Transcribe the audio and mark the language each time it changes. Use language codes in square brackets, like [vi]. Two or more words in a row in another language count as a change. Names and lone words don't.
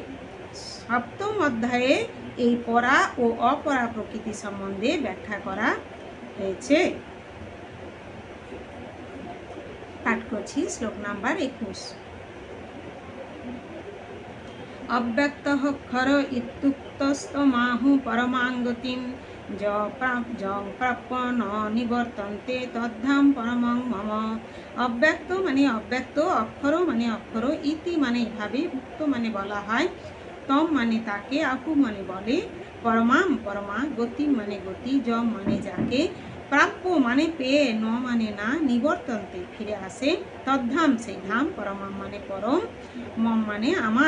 [bn] সপ্তম অধ্যায়ে এই পরা ও অপরা প্রকৃতি সম্বন্ধে ব্যাখ্যা করা হয়েছে। পাঠ করছি শ্লোক নাম্বার 21। [sa] অব্যক্তঃ ক্ষর ইত্যুক্তস্তমাহু পরমাঙ্গতিম যং প্রাপ্য ন নিবর্তন্তে তদ্ধাম পরমং মম। [bn] অব্যক্ত মানে অব্যক্ত, অক্ষর মানে অক্ষর, ইতি মানে এভাবে, উক্ত মানে বলা হয়, তম মানে তাকে, আহু মানে বলে, পরমাম পরমা, গতি মানে গতি, যম মানে যাকে, প্রাপ্য মানে পেয়ে, ন মানে না, নিবর্তন্তে ফিরে আসে, তদ্ধাম সেই ধাম, পরমাম মানে পরম, মম মানে আমার।